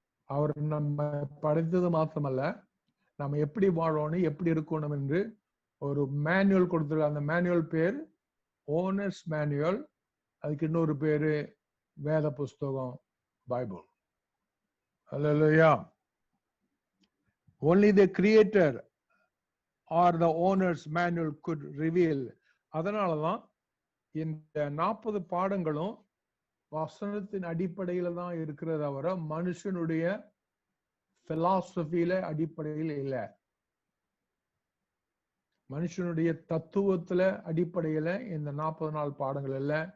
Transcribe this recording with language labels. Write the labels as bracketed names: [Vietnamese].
[Tamil] அவர் நம்ம படைத்தது மாத்திரமல்ல, நம்ம எப்படி வாழணும், எப்படி இருக்கணும் என்று ஒரு மேனுவல் கொடுத்துருக்காரு. அந்த மேனுவல் பேர் ஓனர்ஸ் மேனுவல். அதுக்கு இன்னொரு பேரு வேத புஸ்தகம், Bible. [English] Hallelujah. Only the creator or the owner's manual could reveal. [Tamil] அதனாலதான் இந்த 40 பாடங்களும் வசனத்தின் அடிப்படையில தான் இருக்கிறத தவிர மனுஷனுடைய பிலாசபியில அடிப்படையில் இல்லை. மனுஷனுடைய தத்துவத்துல அடிப்படையில இந்த 40 நாள் பாடங்கள் இல்ல.